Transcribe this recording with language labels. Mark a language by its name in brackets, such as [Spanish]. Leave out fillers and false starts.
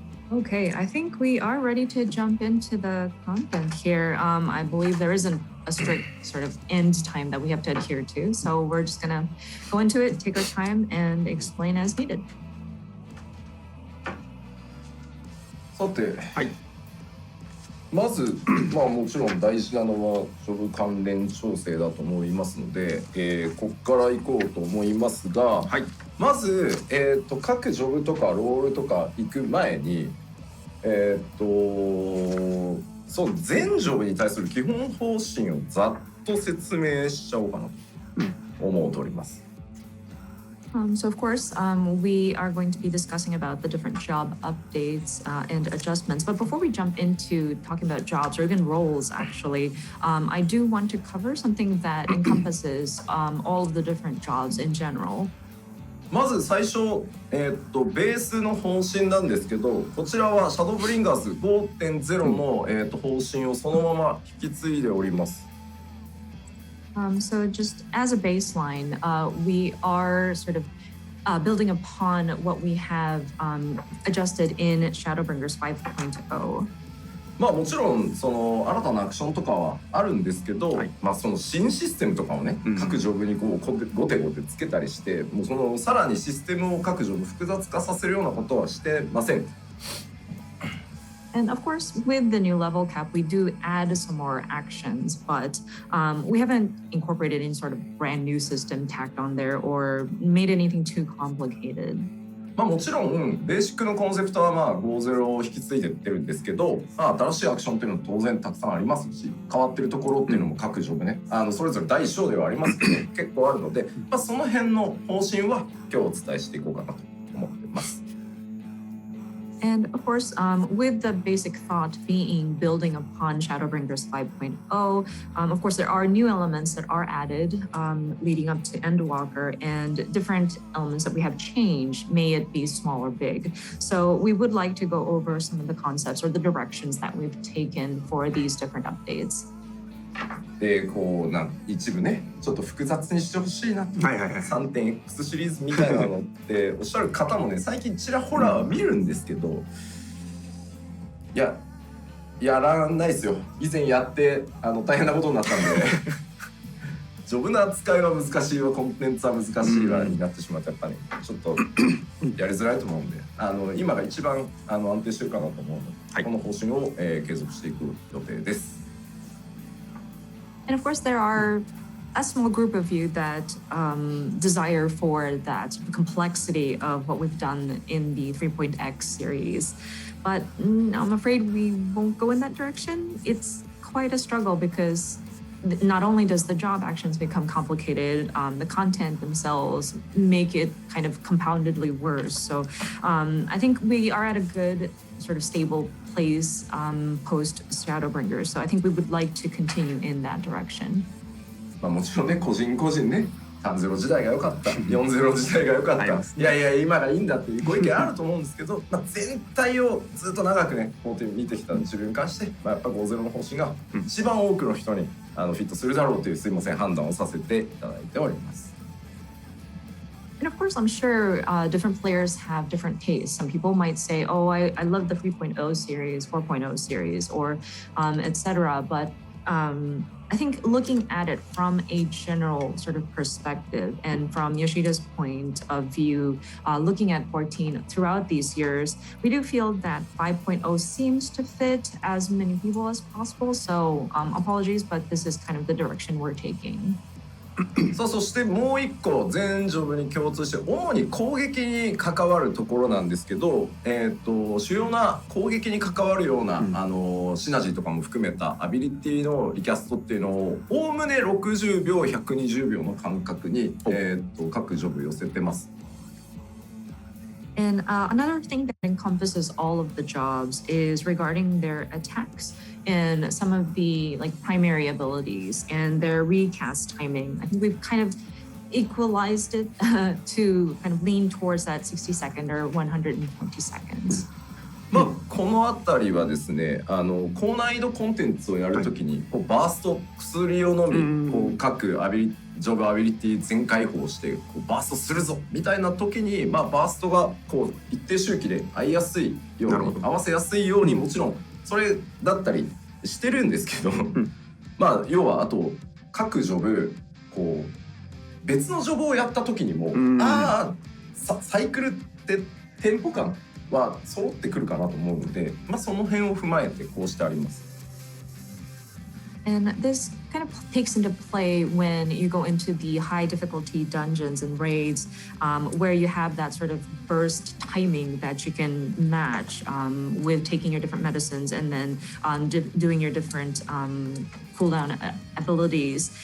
[English] Okay, I think we are ready to jump into the content here. I believe there isn't a strict sort of end time that we have to adhere to. So we're just going to go into it, take our time, and explain as needed. [Japanese] さて、まず、もちろん大事なのはジョブ関連調整だと思いますので、ここから行こうと思いますが、まず、各ジョブとかロールとか行く前に、そう全ジョブに対する基本方針をざっと説明しちゃおうかなと思っております。 [English] So of course, we are going to be discussing about the different job updates and adjustments. But before we jump into talking about jobs or even roles, actually, I do want to cover something that encompasses all of the different jobs in general. [Japanese] まず最初、ベースの方針なんですけど、こちらはシャドーブリンガーズ 5.0 の、方針をそのまま引き継いでおります。 [English] So just as a baseline, we are sort of building upon what we have adjusted in Shadowbringers 5.0. [Japanese] まあもちろんその新たなアクションとかはあるんですけど、まあその新システムとかをね、各ジョブにこうゴテゴテつけたりして、もうそのさらにシステムを各ジョブ複雑化させるようなことはしてません。 [English] And of course, with the new level cap, we do add some more actions, but we haven't incorporated any sort of brand new system tacked on there or made anything too complicated. [Japanese] まあもちろんベーシックのコンセプトはまあ50を引き継いでってるんですけど、まあ、新しいアクションっていうのは当然たくさんありますし、変わってるところっていうのも各ジョブね、それぞれ第一章ではありますけど結構あるので、まあ、その辺の方針は今日お伝えしていこうかなと思ってます。 [English] And of course, with the basic thought being building upon Shadowbringers 5.0, of course, there are new elements that are added leading up to Endwalker and different elements that we have changed, may it be small or big. So we would like to go over some of the concepts or the directions that we've taken for these different updates. [Japanese] でこう一部ねちょっと複雑にしてほしいなって、3.X シリーズみたいなのっておっしゃる方もね最近ちらほらは見るんですけど、やらないですよ。以前やって大変なことになったんでジョブの扱いは難しいわ、コンテンツは難しいわになってしまってやっぱねちょっとやりづらいと思うんで、今が一番安定してるかなと思うので、この方針を、継続していく予定です。 [English] And of course, there are a small group of you that desire for that complexity of what we've done in the 3.x series. But I'm afraid we won't go in that direction. It's quite a struggle because not only does the job actions become complicated, the content themselves make it kind of compoundedly worse. So I think we are at a good sort of stable place post Shadowbringers. So I think we would like to continue in that direction. [Japanese] まあもちろんね個人個人ね3-0時代が良かった4-0時代が良かった、いやいや今がいいんだっていうご意見あると思うんですけど、まあ、全体をずっと長くねこう見てきた自分に関して、まあ、やっぱ5-0の方針が一番多くの人にフィットするだろうというすいません判断をさせていただいております。 [English] And of course, I'm sure different players have different tastes. Some people might say, oh, I love the 3.0 series, 4.0 series, or etc. But I think looking at it from a general sort of perspective and from Yoshida's point of view, looking at 14 throughout these years, we do feel that 5.0 seems to fit as many people as possible. So apologies, but this is kind of the direction we're taking. [Japanese] さあそしてもう一個全ジョブに共通して主に攻撃に関わるところなんですけど、主要な攻撃に関わるような、シナジーとかも含めたアビリティのリキャストっていうのをおおむね60秒120秒の間隔に、各ジョブ寄せてます。 [English] And another thing that encompasses all of the jobs is regarding their attacks and some of the like primary abilities and their recast timing. I think we've kind of equalized it to kind of lean towards that 60 second or 120 seconds. [Japanese] まあこの辺りはですね高難易度コンテンツをやるときにこうバースト薬を飲みこう各ジョブアビリティ全開放してこうバーストするぞみたいな時に、まあ、バーストがこう一定周期で合いやすいように合わせやすいようにもちろんそれだったりしてるんですけどまあ要はあと各ジョブこう別のジョブをやった時にもサイクルってテンポ感は揃ってくるかなと思うので、まあ、その辺を踏まえてこうしてあります。 [English] And this kind of takes into play when you go into the high difficulty dungeons and raids, where you have that sort of burst timing that you can match with taking your different medicines and then doing your different cooldown abilities.